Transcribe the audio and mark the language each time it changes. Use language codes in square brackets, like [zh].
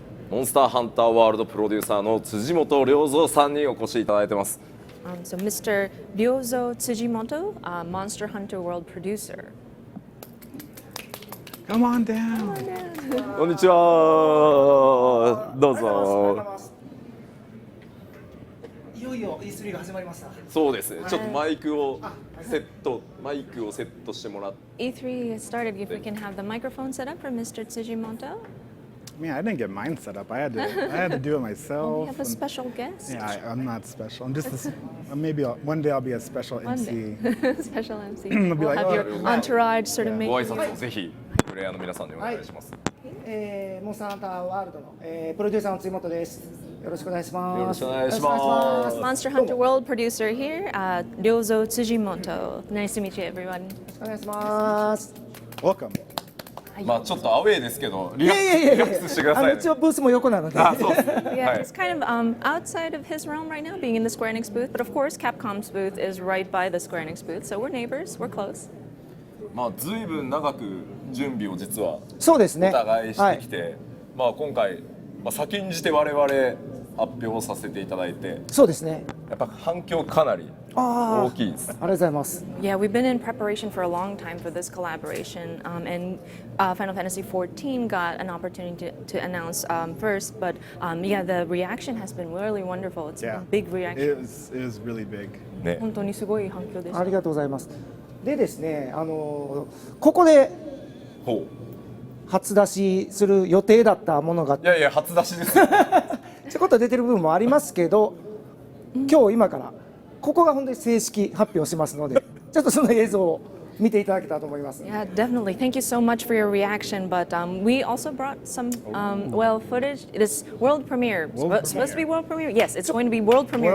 [ja] モンスターハンターワールドプロデューサーの辻本良三さんにお越しいただいてます。 [en] So Mr. Ryozo Tsujimoto, Monster Hunter World producer. Come on down. [ja] こんにちは。どうぞ。いよいよ E3 が始まりました。そうですね。ちょっとマイクをセットしてもらって。 [en] E3 has started. If we can have the microphone set up for Mr. Tsujimoto. I didn't get mine set up. I had to do it myself. We have a special guest. Yeah, I'm not special. I'm just maybe one day I'll be a special MC. Special MC. It'll be We'll like, have your entourage sort of make [ja] ご挨拶をぜひプレイヤーの皆さんにお願いします。モンスターハンターワールドの、プロデューサーの辻本です。よろしくお願いします。よろしくお願いします。 [en] Monster Hunter World producer here, Ryozo Tsujimoto. Nice to meet you, everyone. [ja] よろしくお願いします。 [en] Welcome. [ja] まあちょっとアウェーですけどリラいやいやいやックスしてくださいね。一応ブースも横なので。そうですね。 [en] Yeah, it's kind of outside of his realm right now, being in the Square Enix booth. But of course, Capcom's booth is right by the Square Enix booth, so we're neighbors. We're close. [ja] まあずいぶん長く準備を実はそうですね。お互いしてきて、まあ今回先んじて我々発表させていただいて、そうですね。やっぱ反響かなり大きいです。ありがとうございます。 [en] Yeah, we've been in preparation for a long time for this collaboration, and Final Fantasy XIV got an opportunity to announce first. But yeah, the reaction has been really wonderful. It's a big reaction. It was really big. [ja] ね。本当にすごい反響でした。ありがとうございます。でですね、ここでほう。初出しする予定だったものがいやいや初出しですよ。ちょこっと出てる部分もありますけど、今日今からここが本当に正式発表しますので、ちょっとその映像を見ていただけたらと思います。 [en] Yeah, definitely. Thank you so much for your reaction. But we also brought some, well, footage. It is world premiere. Supposed to be world premiere? Yes, it's going to be world premiere